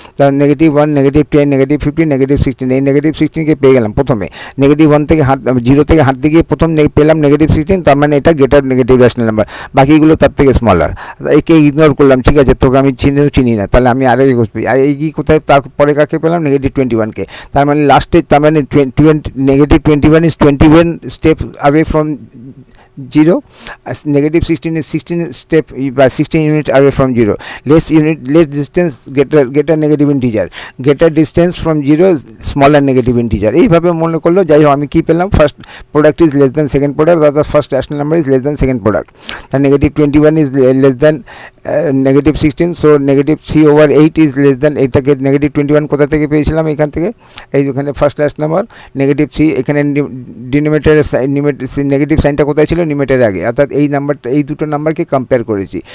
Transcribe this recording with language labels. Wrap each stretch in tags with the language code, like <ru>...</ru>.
<bn>তাহলে negative 1, negative 10, negative 15, negative 16, এই negative 16কে পেয়ে গেলাম প্রথমে। নেগেটিভ 1 থেকে 0 থেকে হাঁটতে গিয়ে প্রথম পেলাম নেগেটিভ 16, তার মানে এটা গ্রেটার নেগেটিভ রেশনাল নাম্বার, বাকিগুলো তার থেকে স্মলার। একে ইগনোর করলাম, ঠিক আছে, তোকে আমি চিনি না, তাহলে আমি আরও আর এই কোথায় তারপরে কাকে পেলাম, নেগেটিভ 21কে। তার মানে লাস্টে, তার মানে</bn> <en>Negative 21 is 21 step away from 0, negative 16 is 16 step by 16 units away from 0, less distance greater negative integer, greater distance from 0 smaller negative integer।</en> <bn>এইভাবে মনে করলো, যাই হোক আমি কী পেলাম,</bn> <en>First product is less than second product, অর্থাৎ first rational number is less than second product.</en> <bn>তার negative 21 is less than negative 16, so negative 3 over 8 is less than, এটাকে নেগেটিভ 21 কোথা থেকে পেয়েছিলাম, এখান থেকে, এই ওখানে ফার্স্ট রেশনাল নাম্বার নেগেটিভ 3, এখানে ডিনোমিনেটরের নেগেটিভ সাইনটা কোথায় ছিল, নিউমেটারের আগে, অর্থাৎ এই নাম্বারটা, এই দুটো নাম্বারকে কম্পেয়ার করেছি।</bn>